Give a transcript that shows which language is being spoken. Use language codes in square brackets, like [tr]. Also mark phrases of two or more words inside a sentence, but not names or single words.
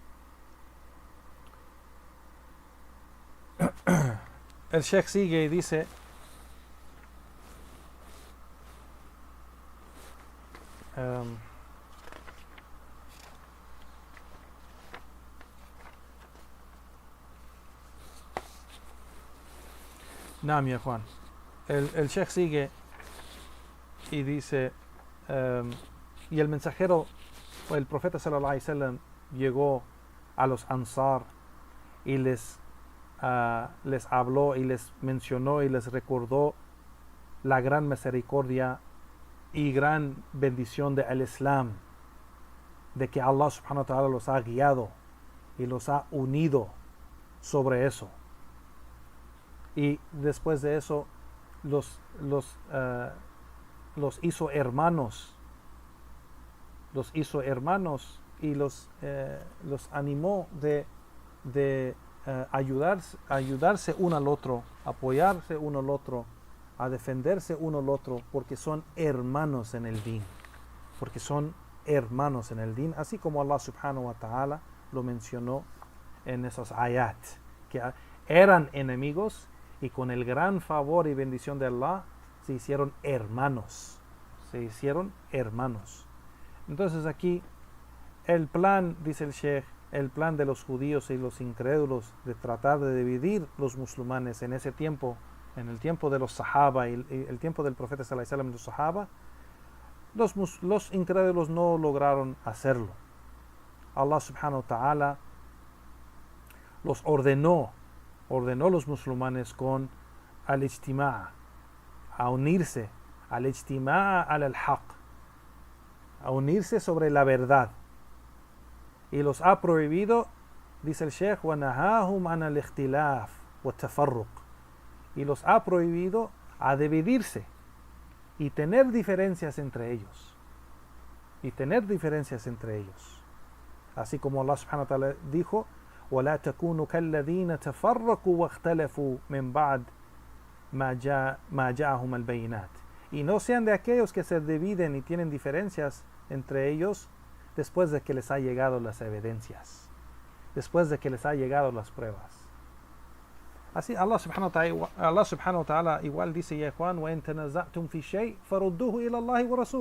[es] El Sheikh sigue y dice: Naam, ya Juan. El Sheikh sigue y dice: y el mensajero, o el profeta [ar] صلى الله عليه وسلم, [es] llegó a los Ansar y les habló y les mencionó y les recordó la gran misericordia y gran bendición del Islam, de que Allah [ar] سبحانه وتعالى [es] los ha guiado y los ha unido sobre eso. Y después de eso los hizo hermanos y los animó de ayudarse uno al otro, apoyarse uno al otro, a defenderse uno al otro, porque son hermanos en el din, así como Allah [ar] سبحانه وتعالى [es] lo mencionó en esos ayat, que eran enemigos y con el gran favor y bendición de Allah se hicieron hermanos. Entonces aquí el plan, dice el Sheikh, el plan de los judíos y los incrédulos de tratar de dividir los musulmanes en ese tiempo, en el tiempo de los sahaba y el tiempo del profeta [ar] صلى الله عليه وسلم [es] y los sahaba, los incrédulos no lograron hacerlo. Allah [ar] سبحانه وتعالى [es] los ordenó los musulmanes con al-ijtimaa, a unirse, [ar] الاجتماع الحق, [es] a unirse sobre la verdad, y los ha prohibido, dice el Sheikh, [ar] وَنَهَاهُمْ عَنَ الْإِخْتِلَافِ وَالتَّفَرُّقِ, [es] y los ha prohibido a dividirse y tener diferencias entre ellos, así como Allah [ar] سبحانه وتعالى dijo: ولا تكونوا كالذين تفرقوا واختلفوا من بعد ما جاءهم البينات. [es] Y no sean de aquellos que se dividen y tienen diferencias entre ellos después de que les ha llegado las evidencias, después de que les ha llegado las pruebas. Así Allah [ar] سبحانه وتعالى [es] igual dice, ya Juan, [ar] وَإِن تَنَزَعْتُمْ فِي شَيْءٍ فَرُدُّوهُ إِلَى اللَّهِ وَرَسُولِهِ.